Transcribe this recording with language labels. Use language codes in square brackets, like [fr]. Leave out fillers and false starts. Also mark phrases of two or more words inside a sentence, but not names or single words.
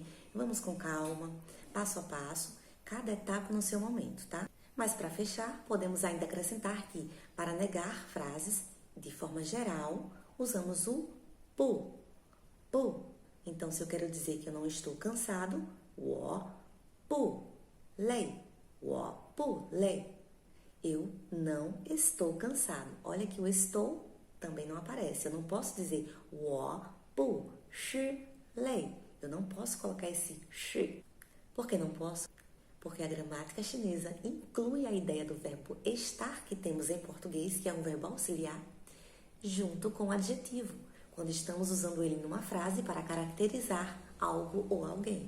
[pt] Vamos com calma, passo a passo, cada etapa no seu momento, tá? Mas para fechar, podemos ainda acrescentar que, para negar frases, de forma geral, usamos o pu. Pu. Então, se eu quero dizer que eu não estou cansado, [zh] 我不累. 我不累. [pt] Eu não estou cansado. Olha que o estou também não aparece. Eu não posso dizer [zh] 我不是累. [pt] Eu não posso colocar esse 是. Por que não posso? Porque a gramática chinesa inclui a ideia do verbo estar, que temos em português, que é um verbo auxiliar, junto com o adjetivo, quando estamos usando ele numa frase para caracterizar algo ou alguém.